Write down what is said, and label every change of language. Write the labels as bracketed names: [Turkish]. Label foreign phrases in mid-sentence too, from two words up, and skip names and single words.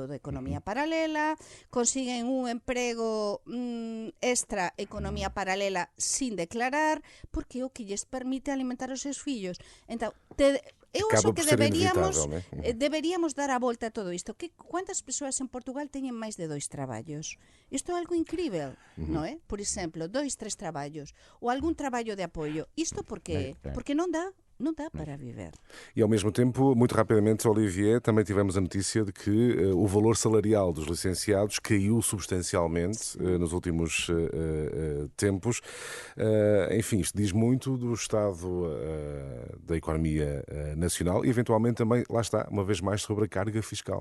[Galician] Todo economía paralela, consiguen un emprego extra, economía paralela sin declarar, porque é o que lles permite alimentar os seus fillos. Entón, eu [Portuguese] Acaba acho que por ser inevitável, né? [Galician] deberíamos dar a volta a todo isto. Quantas persoas en Portugal teñen máis de 2 traballos? Isto é algo incrível, non é? Por exemplo, 2, 3 traballos ou algún traballo de apoio. Isto por qué? Porque non dá para viver. [Portuguese] E ao mesmo tempo, muito rapidamente, Olivier, também tivemos a notícia de que o valor salarial dos licenciados caiu substancialmente nos últimos tempos. Enfim, isto diz muito do estado da economia nacional e, eventualmente, também, lá está, uma vez mais, sobre a carga fiscal.